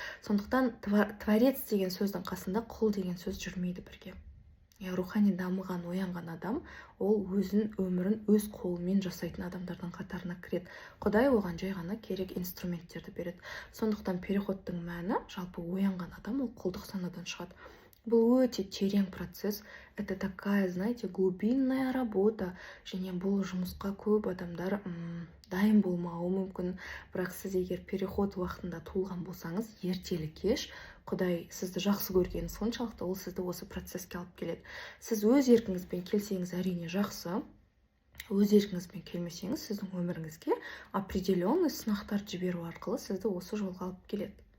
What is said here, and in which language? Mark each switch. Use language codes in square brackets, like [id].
[kk] Сондықтан творец деген сөздің қасында құл деген сөз жүрмейді бірге. Рухани дамыған, оянған адам, ол өмірін өз қолымен жасайтын адамдардың қатарына кіреді. Құдай оған жай ғана керек инструменттерді береді. Сондықтан переходтың мәні, жалпы оянған адам, ол құлдық санадан шығады. Бұл өте терең процесс. [ru] Это такая, знаете, глубинная работа. [kk] Және бұл жұмысқа көп адамдар дайын болмауы мүмкін. Бірақ сіз егер переход уақытында туылған болсаңыз, ертелі кеш Құдай сізді жақсы көргені соншалықты ол сізді осы процесске алып келеді. Сіз өз еркіңізбен келсеңіз, әрине жақсы. Өз еркіңізбен келмесеңіз, сіздің өміріңізге [ru] определенный [kk] сынақтар жіберу арқылы сізді осы жолға алып келеді.